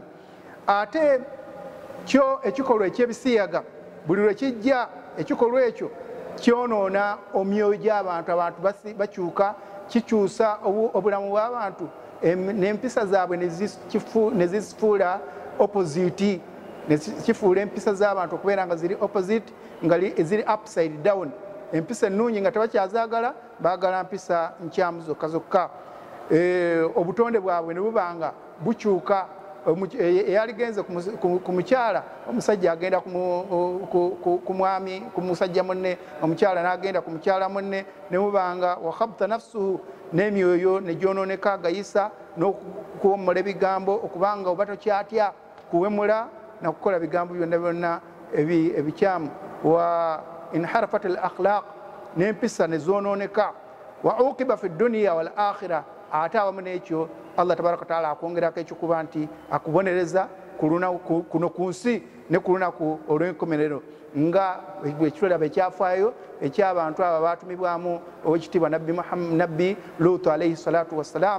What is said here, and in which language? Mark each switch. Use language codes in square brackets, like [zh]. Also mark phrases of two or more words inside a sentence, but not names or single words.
[lg] Ate kyo ekikolwa ekyebisiyaga buli lwe kijja ekikolwa ekyo kyonoona omyoyo gy'abantu. Abantu bakyuka, kikyusa obulamu bw'abantu, n'empisa zaabwe ne zifuula opposite, kifuula empisa z'abantu okubeera nga ziri opposite, nga ziri [en] upside down. [lg] Empisa ennungi nga tebakyazaagala, baagala mpisa nkyamu zokka zokka. Obutonde bwabwe ne bubanga bukyuka. Eyaligenze ku mukyala, omusajja agenda ku mwami, ku musajja munne, omukyala n'agenda ku mukyala munne, ne mubanga [ar] وخبثت نفسه, [lg] n'emyoyo ne gyonooneka gayisa n'okuwommola ebigambo, okubanga oba tokyatya kuwemula na kukola bigambo byonna byonna ebikyamu. [ar] وانحرفت الأخلاق, [lg] n'empisa ne zoonooneka. [ar] وعقوبة في الدنيا والآخرة, [lg] ate awamu n'ekyo Allah [ar] تبارك تعالى [lg] akwongerako ekyokuba nti akubonereza kuno ku nsi ne ku lunaku olw'enkomerero, nga ekitulaba ekyafaayo eky'abantu abo baatumibwamu owekitiibwa nabbi Luutu [ar] عليه الصلاة والسلام.